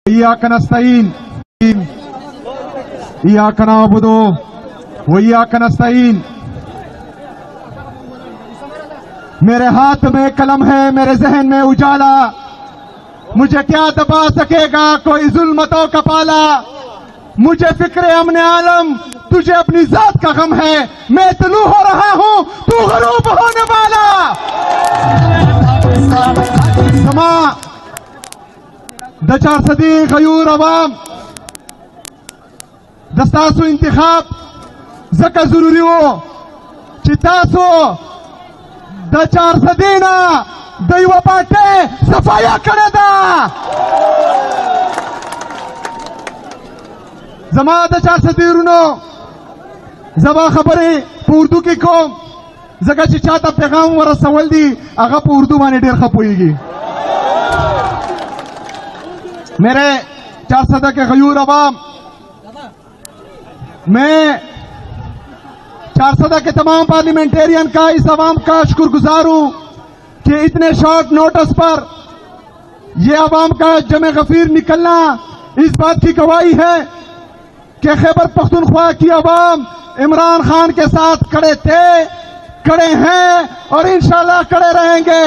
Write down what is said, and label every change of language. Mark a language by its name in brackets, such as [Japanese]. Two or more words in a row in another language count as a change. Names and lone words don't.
[Arabic] إياك نستعين إياك نعبد وإياك نستعين. [Urdu] میرے ہاتھ میں قلم ہے، میرے ذہن میں اجالا، مجھے کیا دبا سکے گا کوئی ظلمتوں کا پالا. مجھے فکر امن عالم، تجھے اپنی ذات کا غم ہے. میں طلوع ہو رہا ہوں، تو غروب ہونے والا. [Pashto] سما د 4 صدی غیور عوام دستاسو انتخاب زکه ضروری وو چې تاسو د 4 صدی نه د یوه پارټۍ صفایه کړې ده. زما د 4 صدی ورونو، زما خبرې په اردو کې کوم ځکه چې چاته پیغام ورسول دي هغه په اردو باندې ډېر ښه پوهېږي. [Urdu] میرے 4 صدی کے غیور عوام، میں 4 صدی کے تمام پارلیمنٹیرین کا، اس عوام کا شکر گزار ہوں کہ اتنے شارٹ نوٹس پر یہ عوام کا جمع غفیر نکلنا اس بات کی گواہی ہے کہ خیبر پختونخوا کی عوام عمران خان کے ساتھ کھڑے تھے، کھڑے ہیں اور انشاءاللہ کھڑے رہیں گے.